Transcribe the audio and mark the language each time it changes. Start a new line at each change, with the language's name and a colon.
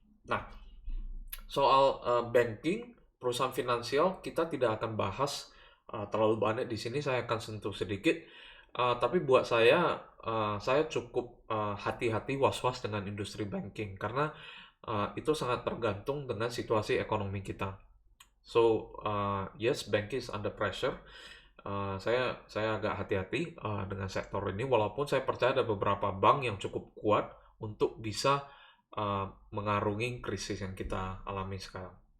Indonesian: Nah, soal banking, perusahaan finansial kita tidak akan bahas terlalu banyak di sini, saya akan sentuh sedikit. Tapi buat saya cukup hati-hati, was-was dengan industri banking karena itu sangat tergantung dengan situasi ekonomi kita.
English: So yes, banking is under pressure.
Indonesian: Saya agak hati-hati dengan sektor ini, walaupun saya percaya ada beberapa bank yang cukup kuat untuk bisa mengarungi krisis yang kita alami sekarang.